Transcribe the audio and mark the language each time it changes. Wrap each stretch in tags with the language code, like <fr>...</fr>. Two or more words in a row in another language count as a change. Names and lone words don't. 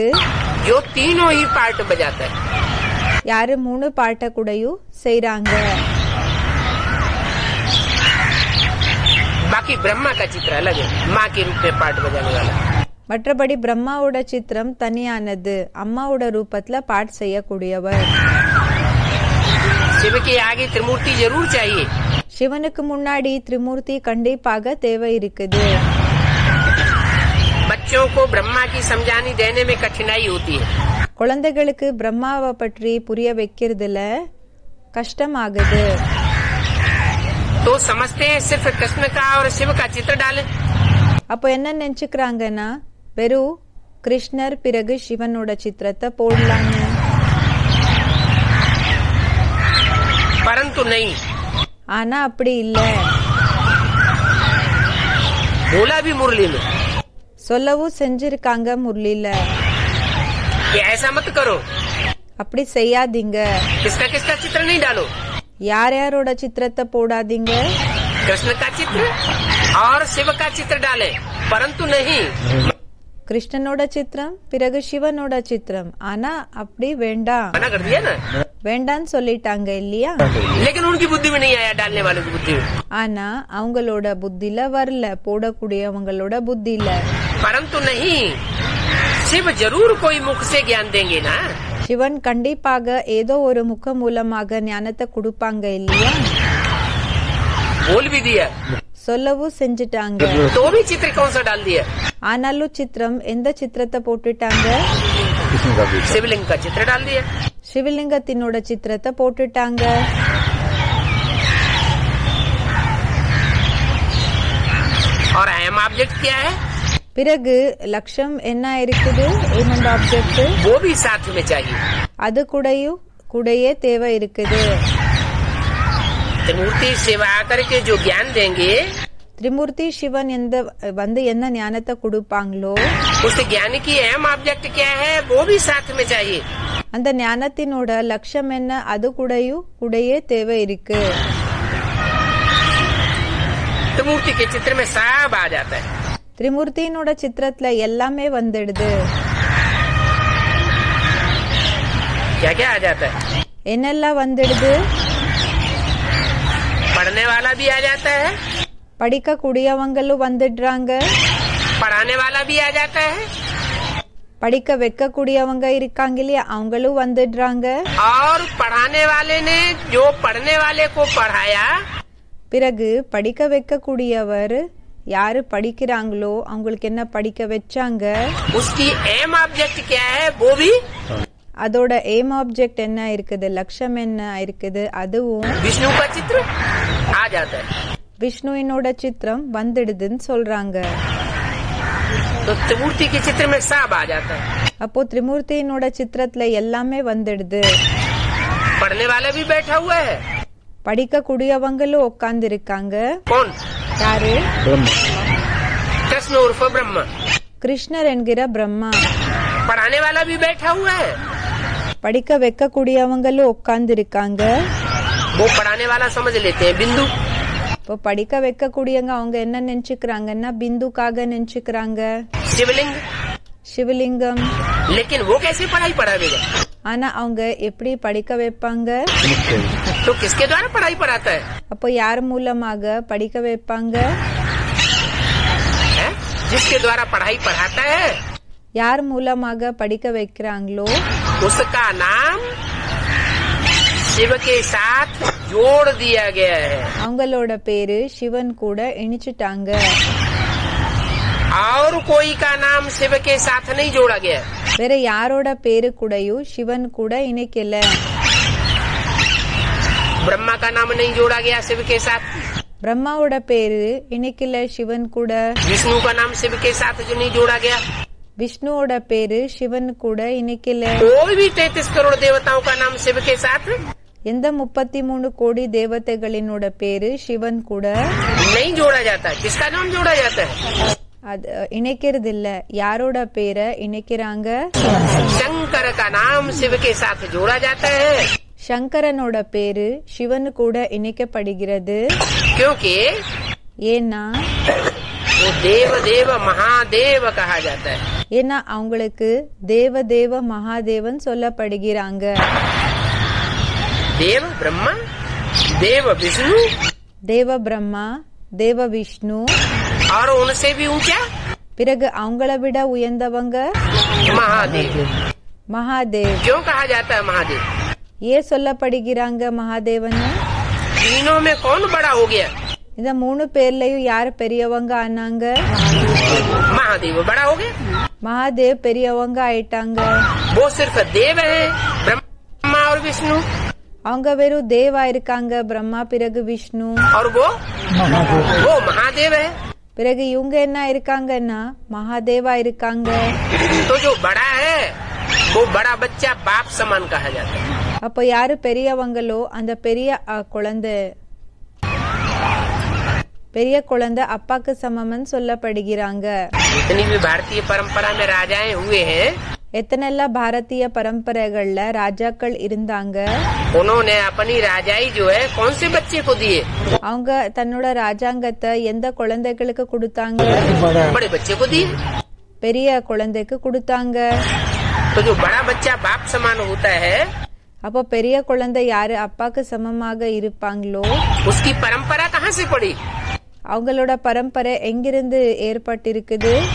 <hi>जो तीनों ही पार्ट बजाता है।</hi> <ta>யாரு 3 பாட்ட கூடயும் செய்யறாங்க.</ta> <hi>बाकी ब्रह्मा का चित्र अलग है, माँ के रूप में पार्ट बजाने वाला।</hi> <ta>மற்றபடி பிரம்மாவோட சித்திரம் தனியானது, அம்மாவோட ரூபத்துல பாட் செய்யக்கூடியவர்.</ta> <hi>शिव के आगे त्रिमूर्ति जरूर चाहिए।</hi> <ta>சிவனுக்கு முன்னாடி திரிமூர்த்தி கண்டிப்பாக தேவை இருக்குது.</ta> <hi>बच्चों को ब्रह्मा की समझानी देने में कठिनाई होती है,</hi> <ta>குழந்தைகளுக்கு பிரம்மாவை பற்றி புரிய வைக்கிறதுல கஷ்டமாகுது.</ta> <hi>तो समझते हैं सिर्फ कृष्ण का और शिव का चित्र डालें।</hi> <ta>அப்போ என்ன நினைச்சுக்கிறாங்கன்னா வெறும் கிருஷ்ணர் பிறகு சிவனோட சித்திரத்தை போடலான்னு.</ta> <hi>परंतु नहीं,</hi> <ta>ஆனா அப்படி இல்ல.</ta> <hi>बोला भी मुरली में</hi> <ta>சொல்லவும் செஞ்சிருக்காங்க முரளில.</ta> <hi>कि ऐसा मत करो,</hi> <ta>அப்படி செய்யாதீங்க.</ta> <hi>किसका किसका चित्र नहीं डालो,</hi> <ta>யார் யாரோட சித்திரத்தை போடாதீங்க.</ta> <hi>कृष्ण का चित्र और शिव का चित्र डाले, परंतु नहीं।</hi> <ta>கிருஷ்ணனோட சித்திரம் பிறகு சிவனோட சித்திரம், ஆனா அப்படி வேண்டாம்.</ta> <hi>मना कर दिया ना,</hi> <ta>வேண்டான்னு சொல்லிட்டாங்க இல்லையா?</ta> <hi>लेकिन उनकी बुद्धि में नहीं आया, डालने वालों की बुद्धि में।</hi> <ta>ஆனா அவங்களோட புத்தில வரல, போடக்கூடியவங்களோட புத்தில.</ta> <hi>परंतु नहीं, शिव जरूर कोई मुख से ज्ञान देंगे ना।</hi> <ta>சிவன் கண்டிப்பாக ஏதோ ஒரு முக மூலமாக ஞானத்தை கொடுப்பாங்க இல்லையா?</ta> <hi>बोल भी दिया,</hi> <ta>சொல்லவும் செஞ்சுட்டாங்க.</ta> <hi>तो भी चित्र कौन सा डाल दिया?</hi> <ta>ஆனாலும் சித்திரம் எந்த சித்திரத்தை போட்டுட்டாங்க?</ta> <hi>कृष्ण का भी शिवलिंग का चित्र डाल दिया।</hi> <ta>சிவலிங்கத்தினோட சித்திரத்தை போட்டுட்டாங்க.</ta> <hi>और</hi> <en>aim object</en> <hi>क्या है?</hi> <ta>பிறகு லட்சம் என்ன இருக்குது?</ta> <en>aim and object,</en> <hi>वो भी साथ में चाहिए।</hi> <ta>அது கூடயே தேவை இருக்குது.</ta> <hi>त्रिमूर्ति शिव आकर के जो ज्ञान देंगे,</hi> <ta>திரிமூர்த்தி சிவன் வந்து என்ன ஞானத்தை கொடுப்பாங்களோ</ta> <hi>उस ज्ञान की</hi> <en>aim object</en> <hi>क्या है, वो भी साथ में चाहिए।</hi> <ta>அந்த ஞானத்தினோட லட்சம் என்ன, அது கூடயே தேவை இருக்கு.</ta> <hi>त्रिमूर्ति के चित्र में सब आ जाता है।</hi> <ta>திரிமூர்த்தியினோட சித்திரத்துல எல்லாமே வந்துடுது.</ta> <hi>क्या क्या आ जाता है?</hi> <ta>என்னெல்லாம் வந்துடுது?</ta> <hi>पढ़ने वाला भी आ जाता है,</hi> <ta>படிக்க கூடியவங்களும் வந்துடுறாங்க,</ta> <hi>पढ़ाने वाला भी आ जाता है,</hi> <ta>படிக்க வைக்க கூடியவங்க இருக்காங்க இல்லையா, அவங்களும் வந்துடுறாங்க.</ta> <hi>और पढ़ाने वाले ने जो पढ़ने वाले को पढ़ाया,</hi> <ta>பிறகு படிக்க வைக்க கூடியவர் யாரு படிக்கிறாங்களோ அவங்களுக்கு என்ன படிக்க வச்சாங்க,</ta> <hi>उसकी</hi> <en>aim object</en> <hi>क्या है, वो भी</hi> <ta>அதோட</ta> <en>aim object</en> <ta>என்ன இருக்குது, லட்சம் என்ன இருக்குது, அதுவும்</ta> <hi>विष्णु का चित्र आ जाता है।</hi> <ta>விஷ்ணுவினோட சித்திரம் வந்துடுதுன்னு சொல்றாங்க.</ta> <hi>तो त्रिमूर्ति के चित्र में सब आ जाता है।</hi> <ta>அப்போ திரிமூர்த்தியினோட சித்திரத்துல எல்லாமே வந்துடுது.</ta> <hi>पढ़ने वाला भी बैठा हुआ है,</hi> <ta>படிக்க கூடியவங்களும் உட்கார்ந்து இருக்காங்க.</ta> <hi>कौन?</hi> <ta>யாரு?</ta> <hi>ब्रह्म कृष्ण उर्फ ब्रह्मा।</hi> <ta>கிருஷ்ணர் என்கிற பிரம்மா.</ta> <hi>पढ़ाने वाला भी बैठा हुआ है,</hi> <ta>படிக்க வைக்க கூடியவங்களும் உட்கார்ந்து இருக்காங்க.</ta> <hi>वो पढ़ाने वाला समझ लेते हैं बिंदु।</hi> <ta>இப்போ படிக்க வைக்கக்கூடியவங்க அவங்க என்ன நினைச்சுக்கிறாங்கன்னா பிந்துக்காக நினைச்சுக்கிறாங்க</ta> <hi>शिवलिंग,</hi> <ta>சிவலிங்கம்.</ta> <hi>लेकिन वो कैसे पढ़ाई पढ़ावेगा?</hi> <ta>ஆனா அவங்க எப்படி படிக்க வைப்பாங்க?</ta> <hi>तो किसके द्वारा पढ़ाई पढ़ाता है?</hi> <ta>அப்போ யார் மூலமாக படிக்க வைப்பாங்க?</ta> <hi>हैं? जिसके द्वारा पढ़ाई पढ़ाता है</hi> <ta>யார் மூலமாக படிக்க வைக்கிறாங்களோ</ta> <hi>उसका नाम शिव के साथ जोड़ दिया गया है</hi> <ta>அவங்களோட பேரு சிவன் கூட இணைச்சிட்டாங்க.</ta> <hi>और कोई का नाम शिव के साथ नहीं जोड़ा गया.</hi> <ta>வேற யாரோட பேரு கூடயும் சிவன் கூட இணைக்கல.</ta> <hi>ब्रह्मा का नाम नहीं जोड़ा गया शिव के साथ.</hi> <ta>பிரம்மாவோட பேரு இணைக்கல சிவன் கூட.</ta> <hi>विष्णु का नाम शिव के साथ जो नहीं जोड़ा गया.</hi> <ta>விஷ்ணுவோட பேரு சிவன் கூட இணைக்கல.</ta> <hi>कोई भी 33 करोड़ देवताओं का नाम शिव के साथ</hi> <ta>எந்த 33 கோடி தேவதைகளினோட பேரு சிவன் கூட</ta> <hi>नहीं जोड़ा जाता. किसका नाम जोड़ा जाता है?</hi> <ta>அது இணைக்கிறது இல்ல. யாரோட பேரை இணைக்கிறாங்க?</ta> <hi>शंकर का नाम शिव के साथ जोड़ा जाता है.</hi> <ta>சங்கரனோட பேரு சிவன் கூட இணைக்கப்படுகிறது.</ta> <hi>क्योंकि</hi> <ta>ஏன்னா</ta> <hi>वो देव देव महादेव कहा जाता है.</hi> <ta>ஏன்னா அவங்களுக்கு தேவ தேவ மகாதேவன் சொல்லப்படுகிறாங்க.</ta> <hi>देव ब्रह्मा, देव विष्णु</hi> <ta>தேவ பிரம்மா, தேவ விஷ்ணு,</ta> <hi>और उनसे भी ऊंचा</hi> <ta>பிறகு அவங்கள விட உயர்ந்தவங்க</ta> <hi>महादेव.</hi> <ta>மகாதேவ்.</ta> <hi>क्यों कहा जाता है महादेव?</hi> <ta>ஏன் சொல்லப்படுகிறாங்க மகாதேவன்?</ta> <hi>तीनों में कौन बड़ा हो गया?</hi> <ta>இந்த 3 பேர்லயும் யார் பெரியவங்க ஆனாங்க?</ta> <hi>महादेव बड़ा हो गया.</hi> <ta>மகாதேவ் பெரியவங்க ஆயிட்டாங்க.</ta> <hi>वो सिर्फ देव है, ब्रह्मा और विष्णु.</hi> <ta>அவங்க வெறும் தேவா இருக்காங்க, பிரம்மா பிறகு விஷ்ணு.</ta> <hi>और वो महादेव है.</hi> <ta>பிறகு இவங்க என்ன இருக்காங்கன்னா மகாதேவா இருக்காங்க.</ta> <hi>तो जो बड़ा है वो बड़ा बच्चा बाप समान कहा जाता है.</hi> <ta>அப்ப யாரு பெரியவங்களோ அந்த பெரிய குழந்தை அப்பாக்கு சமம்னு சொல்லப்படுகிறாங்க.</ta> <hi>जितनी भी भारतीय परंपरा में राजाएं हुए हैं</hi> <ta>எத்தனெல்லாம் பாரதிய பரம்பரைகள்ல ராஜாக்கள் இருந்தாங்க.</ta> <hi>उन्होंने अपनी राजाई जो है कौन से बच्चे को दिए?</hi> <ta>அவங்க தன்னோட ராஜாங்கத்தை எந்த குழந்தைகளுக்கு கொடுத்தாங்க?</ta> <hi>बड़े बच्चे को दिए.</hi> <ta>பெரிய குழந்தைக்கு கொடுத்தாங்க.</ta> <hi>तो जो बड़ा बच्चा बाप समान होता है</hi> <ta>அப்போ பெரிய குழந்தை யாரு அப்பாக்கு சமமாக இருப்பாங்களோ</ta> <hi>उसकी परंपरा कहाँ से पड़ी?</hi> <ta>அவங்களோட பரம்பரை எங்கிருந்து ஏற்பட்டிருக்குது?</ta>